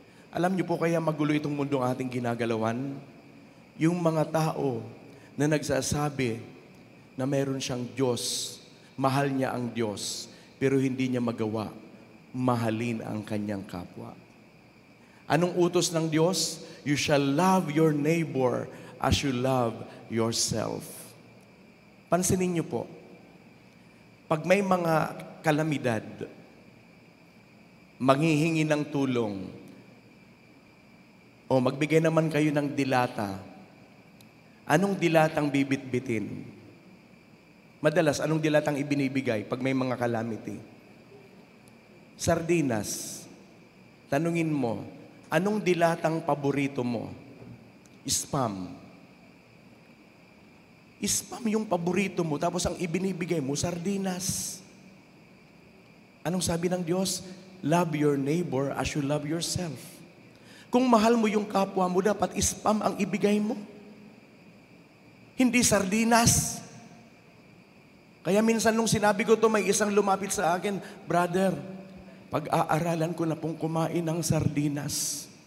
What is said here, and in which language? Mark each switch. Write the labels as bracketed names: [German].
[Filipino] Alam niyo po kaya magulo itong mundong ating ginagalawan? Yung mga tao na nagsasabi na meron siyang Diyos, mahal niya ang Diyos, pero hindi niya magawa, mahalin ang kanyang kapwa. Anong utos ng Diyos? [English] You shall love your neighbor as you love yourself. [Filipino] Pansinin niyo po, pag may mga kalamidad, manghihingi ng tulong, o magbigay naman kayo ng dilata, anong dilatang bibit-bitin? Madalas, anong dilatang ibinibigay pag may mga calamity? Sardinas. Tanungin mo, anong dilatang paborito mo? Spam. Spam yung paborito mo, tapos ang ibinibigay mo, sardinas. Anong sabi ng Diyos? [English] Love your neighbor as you love yourself. [Filipino] Kung mahal mo yung kapwa mo, dapat spam ang ibigay mo. Hindi sardinas. Kaya minsan nung sinabi ko to, may isang lumapit sa akin, brother, pag-aaralan ko na pong kumain ng sardinas.